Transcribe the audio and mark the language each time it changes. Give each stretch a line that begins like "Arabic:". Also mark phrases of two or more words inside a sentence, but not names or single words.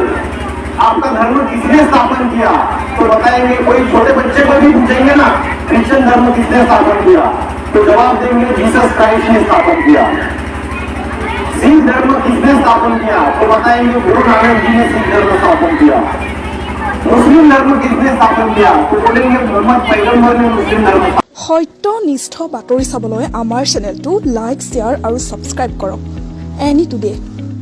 Hindi: आपका धर्म किसने स्थापन किया तो बताएंगे, कोई छोटे बच्चे को भी पूछेंगे ना क्रिश्चियन धर्म किसने स्थापन किया तो जवाब देंगे जीसस क्राइस्ट ने स्थापन किया। सिख धर्म किसने स्थापन किया? तो बताएंगे गुरु नानक जी ने सिख धर्म स्थापन किया। मुस्लिम धर्म किसने स्थापन किया? तो बोलेंगे मोहम्मद पैगंबर ने मुस्लिम धर्म।
Assamese: সত্যনিষ্ঠ বাতৰি চাবলৈ আমাৰ চেনেলটো লাইক, শ্বেয়াৰ আৰু ছাবস্ক্ৰাইব কৰক। এনি টুডে।